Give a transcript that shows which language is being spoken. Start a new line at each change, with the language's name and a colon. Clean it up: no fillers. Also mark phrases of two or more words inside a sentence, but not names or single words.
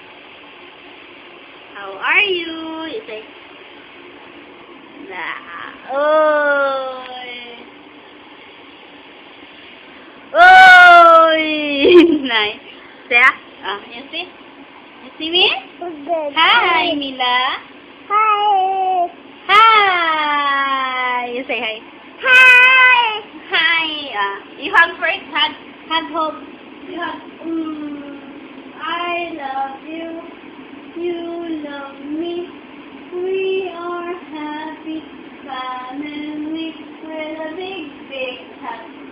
English: How are you? You say, Oy. Oy. Nice. Say, you see? You see me? Hi, Mila. Hi. Hi. You say hi. Hi. Hi. You hug first. Hug. You hug. I love you. You love me. We are happy family with a big hug.